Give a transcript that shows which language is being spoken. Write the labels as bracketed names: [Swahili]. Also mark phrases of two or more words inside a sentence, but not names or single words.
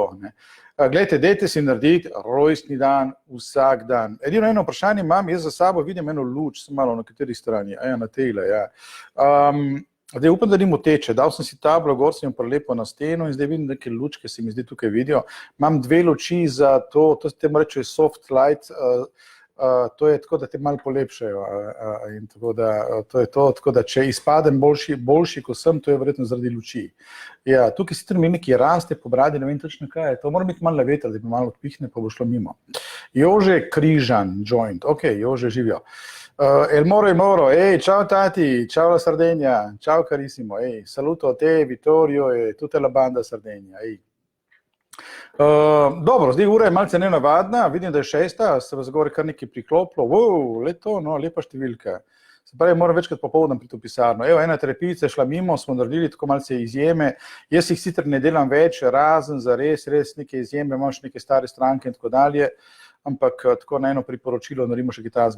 [Slovenian] Glejte, dajte si narediti rojstni dan vsak dan. Edino eno vprašanje imam, jaz za sabo vidim eno luč, sem malo na kateri strani, na tejle, ja. Zdaj upam, da ni moteče, dal sem si tablo, gor sem jo prelepo na steno in zdaj vidim neke lučke, se mi zdaj tukaj vidijo. Imam 2 luči za to se temu reče [English] soft light, [Slovenian] to je tako, da te malo polepšajo in tako da to je to, tako da če izpadem boljši, ko sem, to je verjetno zaradi luči. Ja, tukaj sicer mi nekaj raste po bradi, ne vem točno kaj je, to mora biti malo na veter, da bi malo odpihne, pa bo šlo mimo. Jože Križan, joint, ok, Jože živijo. [Italian] El Moro, ciao tati, ciao la Sardegna, ciao carissimo, saluto a te, Vittorio e tutta la banda Sardegna, [Slovenian] Dobro, zdaj ura je malce nenavadna, vidim, da je 6, se vas zgore kar nekaj priklopilo, leto, no, lepa številka. Se pravi, moram večkrat popoldan priti v pisarno. Evo, ena terapijica je šla mimo, smo naredili tako malce izjeme, jaz jih sicer ne delam več, razen za res neke izjeme, imam še neke stare stranke in tako dalje, ampak tako na eno priporočilo naredimo še kitajskega.